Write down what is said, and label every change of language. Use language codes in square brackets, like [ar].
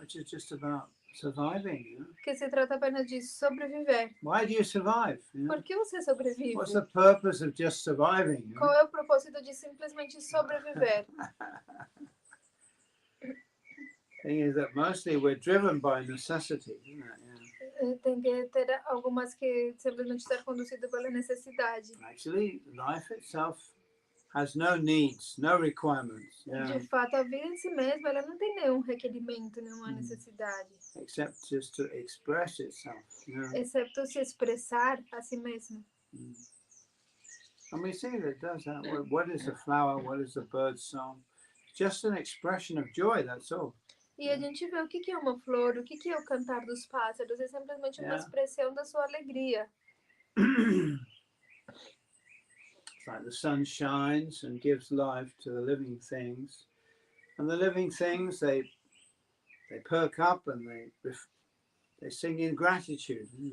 [en] Which is just about surviving, [pt] Que se trata apenas de sobreviver. [en] Why do you survive? [pt] Por que você sobrevive? [en] What's the purpose of just surviving? [pt] Qual é o propósito de simplesmente sobreviver? [en] Thing is that mostly we're driven by necessity, isn't it? [pt] Tem que ter algumas que simplesmente ser conduzido pela necessidade. [en] Actually, life itself has no needs, no requirements, [pt] De fato, a vida em si mesma, ela não tem nenhum requerimento, nenhuma necessidade, [en] except just to express itself. [pt] excepto se expressar a si mesma. [en] And we see that it does that. What is a flower? What is a bird's song? Just an expression of joy, that's all. [pt] E a gente vê o que é uma flor, o que é o cantar dos pássaros, é simplesmente uma expressão da sua alegria. [en] It's like the sun shines and gives life to the living things. And the living things, they perk up and they sing in gratitude.